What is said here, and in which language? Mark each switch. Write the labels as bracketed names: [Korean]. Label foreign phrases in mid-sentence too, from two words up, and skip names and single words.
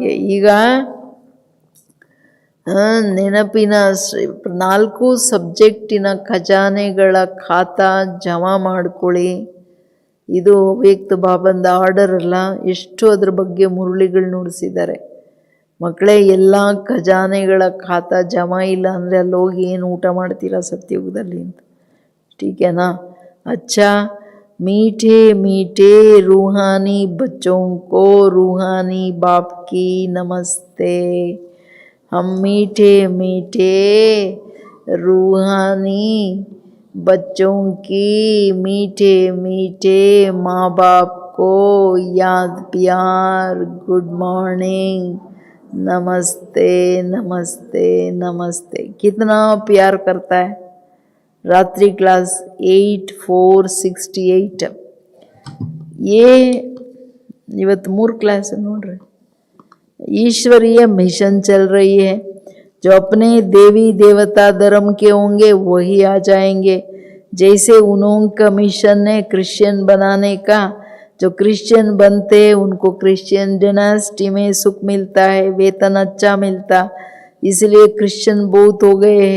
[Kannada] ಈಗ ನೆನಪಿನ 4 ಸಬ್ಜೆಕ್ಟಿನ ಖಜಾನೆಗಳ ಖಾತಾ ಜಮಾ ಮಾಡ್ಕೊಳ್ಳಿ. ಇದು ವ್ಯಕ್ತ ಬಾಬಂದ ಆರ್ಡರ್ ಅಲ್ಲ. ಎಷ್ಟು ಅದ್ರ ಬಗ್ಗೆ ಮುರುಳಿಗಳು ನುಡಿಸಿದ್ದಾರೆ. ಮಕ್ಕಳೇ, ಎಲ್ಲ ಖಜಾನೆಗಳ ಖಾತಾ ಜಮಾ ಇಲ್ಲ ಅಂದರೆ ಅಲ್ಲಿ ಹೋಗಿ ಏನು ಊಟ ಮಾಡ್ತೀರಾ ಸತ್ಯುಗದಲ್ಲಿ ಅಂತ. [Hindi] ठीक है ना? अच्छा, मीठे मीठे रूहानी बच्चों को रूहानी बाप की नमस्ते. हम मीठे मीठे रूहानी बच्चों की मीठे मीठे माँ बाप को याद प्यार [English] good morning [Hindi] नमस्ते नमस्ते नमस्ते. कितना प्यार करता है. रात्रि क्लास 8468 ये [Kannada] ಇವತ್ತು 3 ಕ್ಲಾಸ್ ನೋಡ್ರಿ. [Hindi] ईश्वरीय मिशन चल रही है. जो अपने देवी देवता धर्म के होंगे वही आ जाएंगे. जैसे उनका मिशन है क्रिश्चियन बनाने का. जो क्रिश्चियन बनते हैं उनको क्रिश्चियन डिनास्टी में सुख मिलता है, वेतन अच्छा मिलता, इसलिए क्रिश्चियन बहुत हो गए हैं.